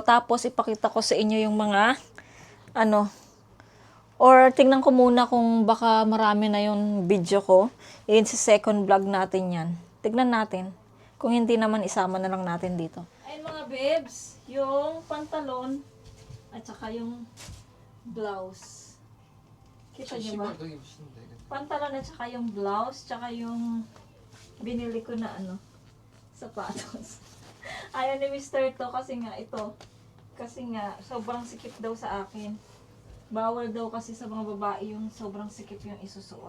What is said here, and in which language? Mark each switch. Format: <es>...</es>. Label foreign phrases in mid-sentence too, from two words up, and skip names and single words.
<tl>Tapos, ipakita ko sa inyo yung mga, or tingnan ko muna kung baka marami na yung video ko. Yun sa</tl> <en>second vlog</en> <tl>natin yan. Tignan natin. Kung hindi naman, isama na lang natin dito. Ayun mga bebs, yung pantalon at saka yung blouse. Kita niyo ba?</tl> <ko>신발 되게 신는데 이거.</ko> <tl>Pantalon at saka yung blouse, tsaka yung binili ko na sapatos. Ayaw ni Mr. to kasi nga ito. Kasi nga, sobrang sikip daw sa akin. Bawal daw kasi sa mga babae yung sobrang sikip yung isusuot.</tl>